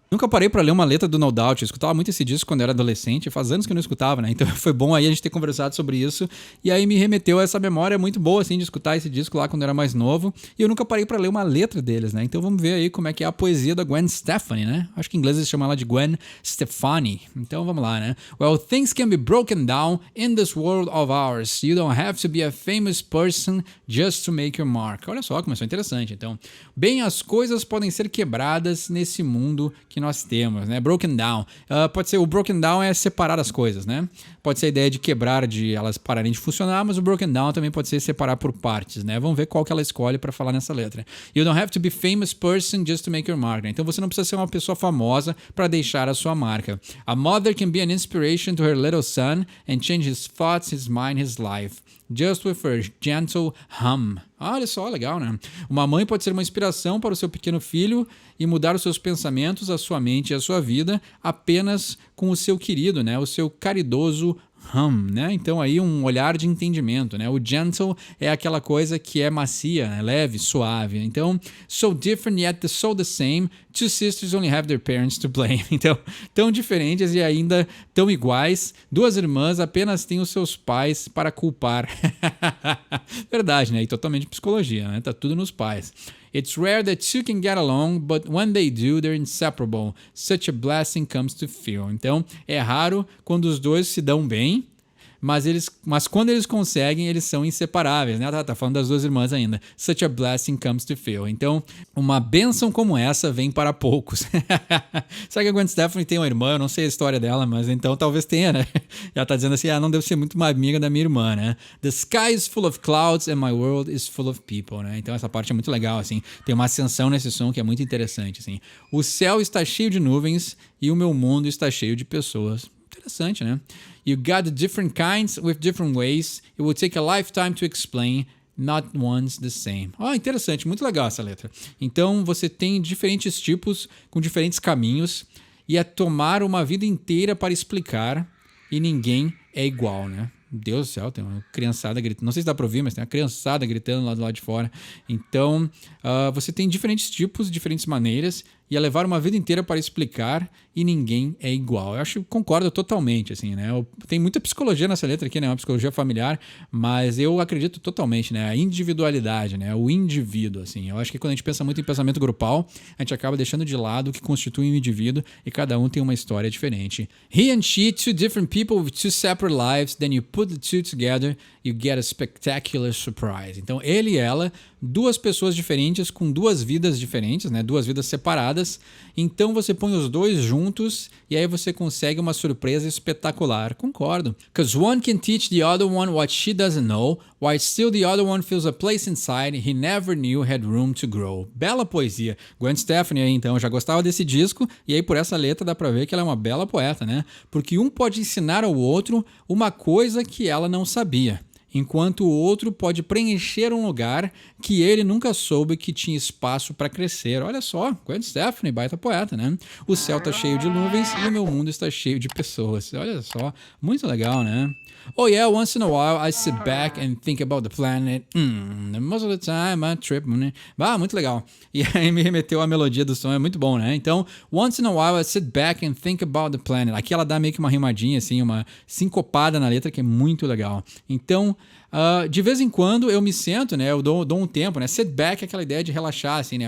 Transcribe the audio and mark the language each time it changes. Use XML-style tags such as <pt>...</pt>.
<pt>Nunca parei pra ler uma letra do No Doubt, eu escutava muito esse disco quando eu era adolescente, faz anos que eu não escutava, né? Então foi bom aí a gente ter conversado sobre isso, e aí me remeteu a essa memória muito boa, assim, de escutar esse disco lá quando eu era mais novo, e eu nunca parei pra ler uma letra deles, né? Então vamos ver aí como é que é a poesia da Gwen Stefani, né? Acho que em inglês eles chamam ela de Gwen Stefani, então vamos lá, né?</pt> <en>Well, things can be broken down in this world of ours. You don't have to be a famous person just to make your mark.</en> <pt>Olha só, começou interessante, então. Bem, as coisas podem ser quebradas nesse mundo que nós temos, né?</pt> <en>Broken down.</en> <pt>Pode ser, o broken down é separar as coisas, né? Pode ser a ideia de quebrar, de elas pararem de funcionar, mas o broken down também pode ser separar por partes, né? Vamos ver qual que ela escolhe para falar nessa letra.</pt> <en>You don't have to be famous person just to make your mark,</en> <pt>né? Então você não precisa ser uma pessoa famosa para deixar a sua marca.</pt> <en>A mother can be an inspiration to her little son and change his thoughts, his mind, his life. Just with her gentle hum.</en> <pt>Olha só, legal, né? Uma mãe pode ser uma inspiração para o seu pequeno filho e mudar os seus pensamentos, a sua mente e a sua vida apenas com o seu querido, né? O seu caridoso né? Então aí um olhar de entendimento, né? O gentle é aquela coisa que é macia, né? Leve, suave. Então,</pt> <en>so different yet so the same. Two sisters only have their parents to blame.</en> <pt>Então, tão diferentes e ainda tão iguais. Duas irmãs apenas têm os seus pais para culpar. Verdade, né? E totalmente psicologia, né? Tá tudo nos pais.</pt> <en>It's rare that two can get along, but when they do, they're inseparable. Such a blessing comes to feel.</en> <pt>Então, é raro quando os dois se dão bem, mas quando eles conseguem, eles são inseparáveis, né? Tá falando das duas irmãs ainda.</pt> <en>Such a blessing comes to few.</en> <pt>Então, uma bênção como essa vem para poucos. Sabe que a Gwen Stefani tem uma irmã? Eu não sei a história dela, mas então talvez tenha, né? Ela tá dizendo assim, não deve ser muito uma amiga da minha irmã, né?</pt> <en>The sky is full of clouds and my world is full of people, né?</en> <pt>Então essa parte é muito legal, assim. Tem uma ascensão nesse som que é muito interessante, assim. O céu está cheio de nuvens e o meu mundo está cheio de pessoas. Interessante, né?</pt> <en>You got different kinds with different ways. It will take a lifetime to explain. not one's the same.</en> <pt>Interessante, muito legal essa letra. Então você tem diferentes tipos com diferentes caminhos e é tomar uma vida inteira para explicar e ninguém é igual, né? Deus do céu, tem uma criançada gritando. Não sei se dá pra ouvir, mas tem uma criançada gritando lá do lado de fora. Então, você tem diferentes tipos, diferentes maneiras, e é levar uma vida inteira para explicar e ninguém é igual. Eu acho que concordo totalmente, assim, né? Tem muita psicologia nessa letra aqui, né? Uma psicologia familiar, mas eu acredito totalmente, né? A individualidade, né? O indivíduo, assim. Eu acho que quando a gente pensa muito em pensamento grupal, a gente acaba deixando de lado o que constitui um indivíduo e cada um tem uma história diferente.</pt> <en>He and she, two different people with two separate lives, then you put the two together, you get a spectacular surprise.</en> <pt>Então, ele e ela, duas pessoas diferentes com duas vidas diferentes, né? Duas vidas separadas. Então você põe os dois juntos e aí você consegue uma surpresa espetacular. Concordo.</pt> <en>Because one can teach the other one what she doesn't know, while still the other one feels a place inside he never knew had room to grow.</en> <pt>Bela poesia. Gwen Stefani aí, então, já gostava desse disco e aí por essa letra dá pra ver que ela é uma bela poeta, né? Porque um pode ensinar ao outro uma coisa que ela não sabia, enquanto o outro pode preencher um lugar que ele nunca soube que tinha espaço para crescer. Olha só, Gwen Stefani, baita poeta, né? O céu tá cheio de nuvens e o meu mundo está cheio de pessoas. Olha só, muito legal, né?</pt> <en>Oh yeah, once in a while I sit back and think about the planet. Most of the time I trip.</en> <pt>Muito legal. E aí me remeteu a melodia do som, é muito bom, né? Então,</pt> <en>once in a while I sit back and think about the planet.</en> <pt>Aqui ela dá meio que uma rimadinha, assim, uma sincopada na letra que é muito legal. Então, de vez em quando eu me sento, né? Eu dou um tempo, né? Sit back é aquela ideia de relaxar, assim, né?</pt>